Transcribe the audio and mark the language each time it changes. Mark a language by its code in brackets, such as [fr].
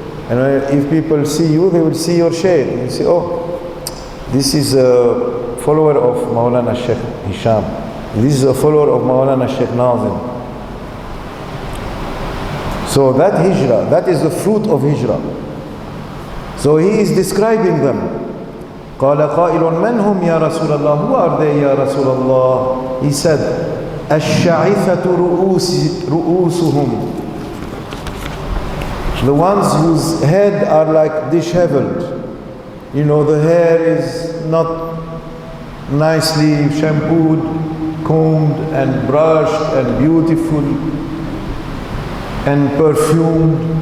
[en] And if people see you, they will see your sheikh. And you say, oh, this is a follower of Mawlana Sheikh Hisham. This is a follower of Mawlana Sheikh Nazim. So that hijrah, that is the fruit of hijrah. So he is describing them. [ar] قال قائل من هم يا رسول الله? [en] Who are they [ar] يا رسول الله? [en] He said, [ar] الشعثة رؤوسهم. [en] The ones whose head are like disheveled. You know, the hair is not nicely shampooed, combed and brushed and beautiful and perfumed.